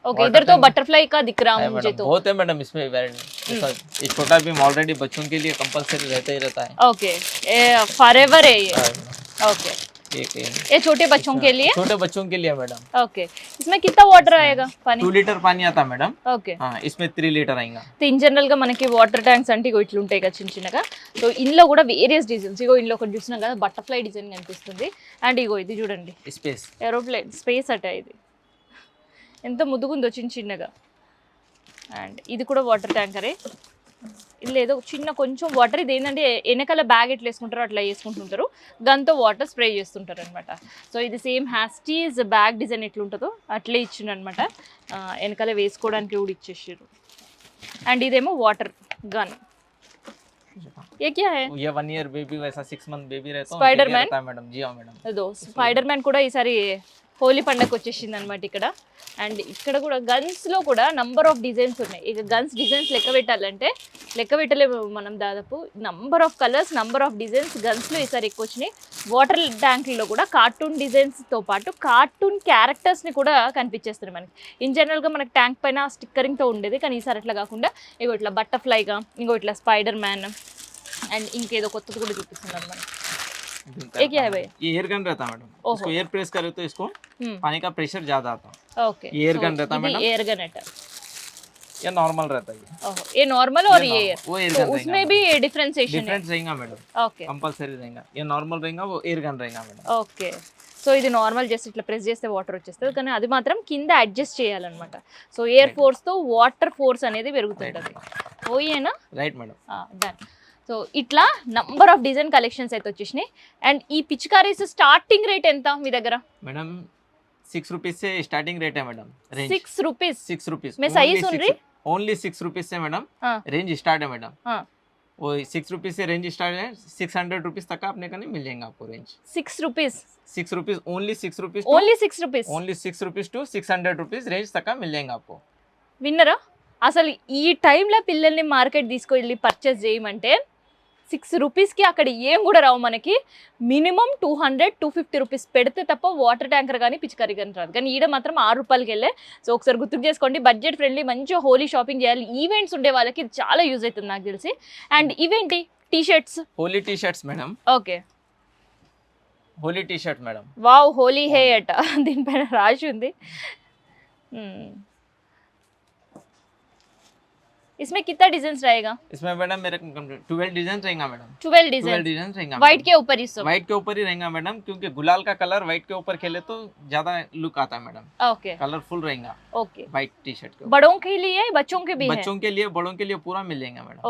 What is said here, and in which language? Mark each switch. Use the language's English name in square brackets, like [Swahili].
[Hindi] Okay इधर तो butterfly का दिख रहा है मुझे तो. बहुत है मैडम इसमें वैरायटी. ये छोटा भी ऑलरेडी बच्चों के लिए कंपलसरी रहता ही रहता है. ओके फॉरएवर है ये. ओके एक ये छोटे बच्चों के लिए छोटे बच्चों के लिए मैडम ओके इसमें कितना वाटर आएगा पानी 2 लीटर पानी आता है मैडम [Telugu] ఓకే [Hindi] हाँ इसमें 3 लीटर आएगा [Telugu] ఇన్ జనరల్ గా మనకి వాటర్ ట్యాంక్స్ అంటే ఇగో ఇట్లా ఉంటాయి కదా చిన్న చిన్నగా సో ఇందులో కూడా వేరియస్ డిజైన్స్ ఇగో ఇందులో ఒకటి చూసినాం కదా బటర్ఫ్లై డిజైన్ కనిపిస్తుంది అండ్ ఇగో ఇది చూడండి [English] space [Telugu] ఏరోప్లేన్ స్పేస్ అట ఇది ఎంత ముద్దుగుందో చిన్న చిన్నగా అండ్ ఇది కూడా వాటర్ ట్యాంకరే ఇది ఏదో చిన్న కొంచెం వాటర్ ఇది ఏంటంటే వెనకాల బ్యాగ్ ఎట్లా వేసుకుంటారో అట్లా వేసుకుంటుంటారు గన్తో వాటర్ స్ప్రే చేస్తుంటారు అనమాట సో ఇది సేమ్ హ్యాస్టీస్ బ్యాగ్ డిజైన్ ఎట్లుంటుందో అట్లే ఇచ్చిండు అనమాట వెనకాల వేసుకోవడానికి కూడా ఇచ్చేసారు అండ్ ఇదేమో వాటర్ గన్ [Hindi] ये क्या है ये 1 ईयर बेबी वैसा 6 मंथ बेबी रहता है Spider-Man? मैडम जी हाँ मैडम [Telugu] అదో స్పైడర్ మ్యాన్ కూడా ఈసారి హోలీ పండగ వచ్చేసింది అనమాట ఇక్కడ అండ్ ఇక్కడ కూడా గన్స్లో కూడా నంబర్ ఆఫ్ డిజైన్స్ ఉన్నాయి ఇక గన్స్ డిజైన్స్ లెక్క పెట్టాలంటే లెక్క పెట్టలేము మనం దాదాపు number of colours number of designs గన్స్లో ఈసారి ఎక్కువ వచ్చినాయి వాటర్ ట్యాంకుల్లో కూడా కార్టూన్ డిజైన్స్తో పాటు కార్టూన్ క్యారెక్టర్స్ని కూడా కనిపించేస్తున్నాయి మనకి ఇన్ జనరల్గా మనకి ట్యాంక్ పైన స్టిక్కరింగ్తో ఉండేది కానీ ఈసారి అట్లా కాకుండా ఇగో ఇట్లా బటర్ఫ్లైగా ఇంకో ఇట్లా స్పైడర్ మ్యాన్ అండ్ ఇంకేదో కొత్తది కూడా చూపిస్తున్నారు మనకి [Hindi] ये क्या है भैया ये एयर गन रहता है मैडम ओहो। इसको एयर प्रेस करे तो इसको हम्म। पानी का प्रेशर ज्यादा आता है ओके ये एयर गन रहता है मैडम एयर गन है ये नॉर्मल रहता है ओहो ये नॉर्मल और ये normal, एयर वो एयर तो गन उसमें भी डिफरेंशिएशन है डिफरेंस रहेगा मैडम ओके कंपलसरी रहेगा ये नॉर्मल रहेगा वो एयर गन रहेगा मैडम [Telugu] ఓకే సో ఇది నార్మల్ జస్ట్ ఇట్లా ప్రెస్ చేస్తే వాటర్ వచ్చేస్తుంది కానీ అది మాత్రం కింద అడ్జస్ట్ చేయాలన్నమాట సో ఎయిర్ ఫోర్స్తో వాటర్ ఫోర్స్ అనేది పెరుగుతుంటుంది ఓయేనా [Hindi] राइट मैडम [Telugu] డన్ సో ఇట్లా నంబర్ ఆఫ్ డిజైన్ కలెక్షన్స్ అయితే వచ్చేసినాయి అండ్ ఈ పిచికారీస్ స్టార్టింగ్ రేట్ ఎంత మీ దగ్గర [Hindi] मैडम 6 रुपीज से स्टार्टिंग रेट है मैडम रेंज [Telugu] 6 రూపీస్ [Hindi] 6 रुपीज मैं सही सुन रही? ओनली 6 रुपीज से मैडम हाँ। रेंज स्टार्ट है मैडम हाँ। वो 6 रुपीज से रेंज स्टार्ट है 600 रुपीज तक का अपने का नहीं मिल जाएगा आपको range [Telugu] 6 rupees [Hindi] 6 rupees only 6 rupees [Telugu] only 6 rupees [Hindi] only 6 rupees to 600 rupees range तक का मिल जाएगा आपको [Telugu] విన్నరా అసలు ఈ టైంలో పిల్లల్ని మార్కెట్ తీసుకెళ్ళి పర్చేస్ చేయమంటే 6 రూపీస్కి అక్కడ ఏం కూడా రావు మనకి మినిమం 200-250 రూపీస్ పెడితే తప్ప వాటర్ ట్యాంకర్ కానీ పిచికారీ కానీ రాదు కానీ ఈడ మాత్రం 6 రూపాయలకి వెళ్ళే సో ఒకసారి గుర్తు చేసుకోండి బడ్జెట్ ఫ్రెండ్లీ మంచిగా హోలీ షాపింగ్ చేయాలి ఈవెంట్స్ ఉండే వాళ్ళకి ఇది చాలా యూజ్ అవుతుంది నాకు తెలిసి అండ్ ఇవేంటి T shirts [Hindi] Holi T shirts madam [Telugu] okay [Hindi] Holi T shirt madam [Telugu] wow Holi హే అట దీనిపైన రాసి ఉంది [Hindi] इसमें कितना डिजाइन रहेगा इसमें मैडम मेरे 12 डिजाइन रहेगा मैडम 12 12 डिजाइन डिजाइन रहेगा व्हाइट के ऊपर ही सब व्हाइट के ऊपर ही रहेगा मैडम क्योंकि गुलाल का कलर व्हाइट के ऊपर खेले तो ज्यादा लुक आता है मैडम ओके कलरफुल रहेगा ओके व्हाइट टी शर्ट के ऊपर। बड़ों के लिए बच्चों के भी है बच्चों के लिए बड़ों के लिए पूरा मिल जाएगा मैडम